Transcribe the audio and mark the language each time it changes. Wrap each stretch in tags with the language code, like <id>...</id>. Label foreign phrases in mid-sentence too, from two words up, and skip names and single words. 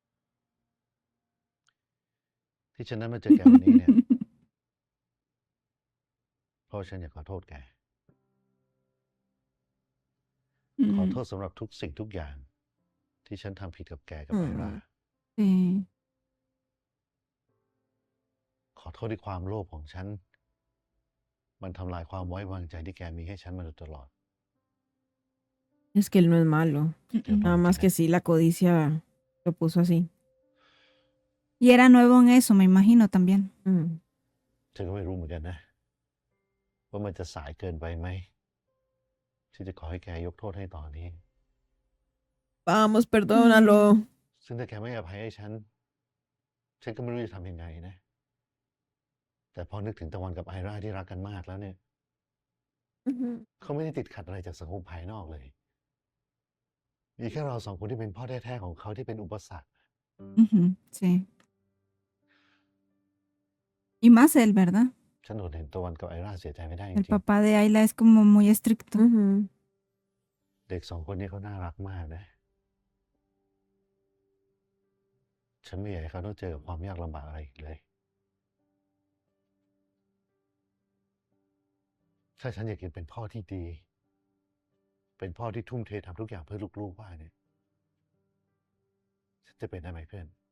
<th>ที่ฉันนั้นมาเจอแกวันนี้เนี่ย เพราะฉันอยากขอโทษแก ขอ Mm. โทษสำหรับทุกสิ่งทุกอย่าง ที่ฉันทำผิดกับแกกับไอรา</th> <es>Sí.</es> <th>ขอโทษที่ความโลภของฉัน มันทำลายความไว้วางใจที่แกมีให้ฉันมาโดยตลอด</th> <es>Es que él no es malo.</es> <th>เดี๋ยว</th> <es>Nada</es> <th>บอก</th> <es>más</es> <th>แก</th> <es>que sí, la codicia lo puso así. Y era nuevo en eso, me imagino también. Mm.</es> <th>ฉันก็ไม่รู้เหมือนกันนะ ว่ามันจะสายเกินไปไหม ที่จะขอให้แกยกโทษให้ตอนนี้</th> <es>Vamos, perdónalo.</es> <th>ซึ่งถ้าแกไม่อภัยให้ฉัน ฉันก็ไม่รู้จะทำยังไงนะ แต่พอนึกถึงตะวันกับไอราที่รักกันมากแล้วเนี่ย Ujú. เขาไม่ได้ติดขัดอะไรจากสังคมภายนอกเลย มีแค่เราสองคนที่เป็นพ่อแท้ๆของเขาที่เป็นอุปสรรค</th> <es>Ujú, sí. Y más él, ¿verdad?</es> <th>ฉันอดเห็นตะวันกับไอราเสียใจไม่ได้จ</th> <es>El</es> <th>ริง</th> <es>papá de Ayla es como muy estricto. Ujú.</es> <th>ๆ เด็กสองคนนี้เขาน่ารักมากนะ ฉันไม่อยากให้เขาต้องเจอกับความยากลำบากอะไรอีกเลย ถ้าฉันอยากเป็นพ่อที่ดี เป็นพ่อที่ทุ่มเททำทุกอย่างเพื่อลูกๆว่าเนี่ย ฉันจะเป็นได้ไหมเพื่อน</th>